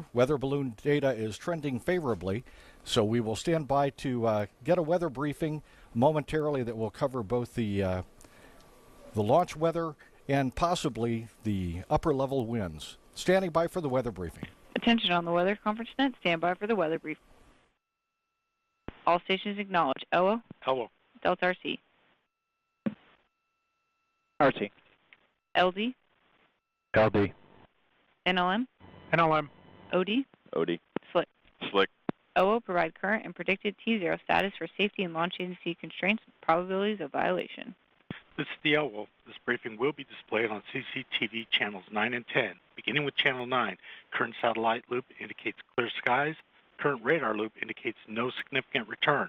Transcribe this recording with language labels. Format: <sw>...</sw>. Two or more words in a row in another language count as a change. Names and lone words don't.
<en>Weather balloon data is trending favorably, so we will stand by to get a weather briefing momentarily that will cover both the launch weather and possibly the upper-level winds. Standing by for the weather briefing. Attention on the Weather Conference Net. Stand by for the weather briefing. All stations acknowledge. ELWA. Hello. Delta RC. RC. LD. LD. NLM. NLM. OD. OD. SLIC. SLIC. OO provide current and predicted T0 status for safety and launch agency constraints and probabilities of violation. This is the OWL. This briefing will be displayed on CCTV channels 9 and 10. Beginning with channel 9, current satellite loop indicates clear skies. Current radar loop indicates no significant returns.</en>